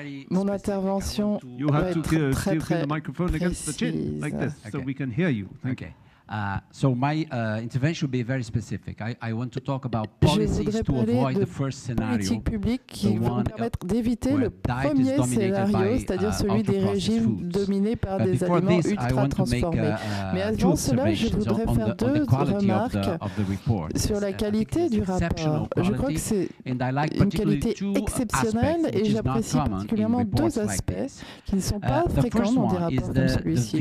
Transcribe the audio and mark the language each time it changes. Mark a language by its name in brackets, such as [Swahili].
[French] Mon intervention va être très précise. [English] Like this, so we can hear you. Okay. So my intervention will be very specific. I want to talk about policies to avoid the first scenario, [French] politiques publiques qui vont permettre d'éviter le premier scénario, c'est-à-dire celui des régimes dominés par des aliments ultra transformés. Mais avant cela, je voudrais faire deux remarques sur la qualité du rapport. Je crois que c'est une qualité exceptionnelle et j'apprécie particulièrement deux aspects qui ne sont pas fréquents dans des rapports comme celui-ci.